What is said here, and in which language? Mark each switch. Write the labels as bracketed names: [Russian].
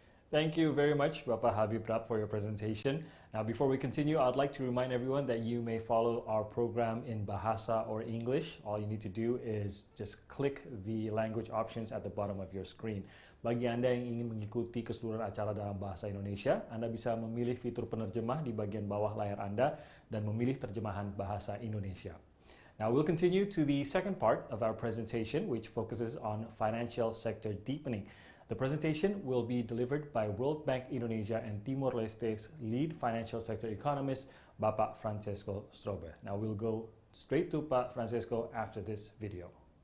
[English] Thank you very much, Bapak Habib Rab, for your presentation. Now, before we continue, I'd like to remind everyone that you may follow our program in Bahasa or English. All you need to do is just click the language options at the bottom of your screen. [Indonesian] Bagi Anda yang ingin mengikuti keseluruhan acara dalam bahasa Indonesia, Anda bisa memilih fitur penerjemah di bagian bawah layar Anda dan memilih terjemahan bahasa Indonesia. [English] Now, we'll continue to the second part of our presentation, which focuses on financial sector deepening. The presentation will be delivered by World Bank Indonesia and Timor-Leste's lead financial sector economist, Bapak Francesco Strobe. Now we'll go straight to Pak Francesco after this video.